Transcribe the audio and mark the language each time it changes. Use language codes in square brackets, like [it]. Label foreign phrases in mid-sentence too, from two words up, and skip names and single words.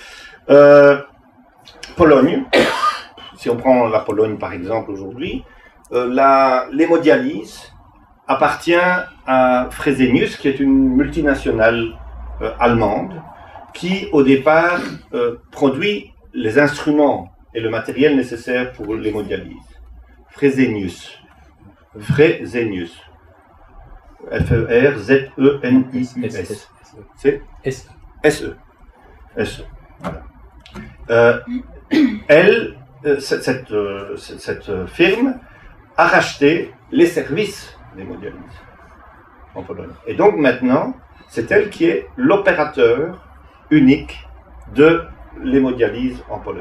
[fr] Pologne, si on prend la Pologne par exemple aujourd'hui, l'hémodialyse appartient à Fresenius, qui est une multinationale allemande, qui au départ produit les instruments et le matériel nécessaire pour l'hémodialyse. Fresenius. F-E-R-Z-E-N-I-U-S. C'est S-E. S-E. Voilà. Cette firme a racheté les services d'hémodialyse en Pologne. Et donc maintenant, c'est elle qui est l'opérateur unique de l'hémodialyse en Pologne.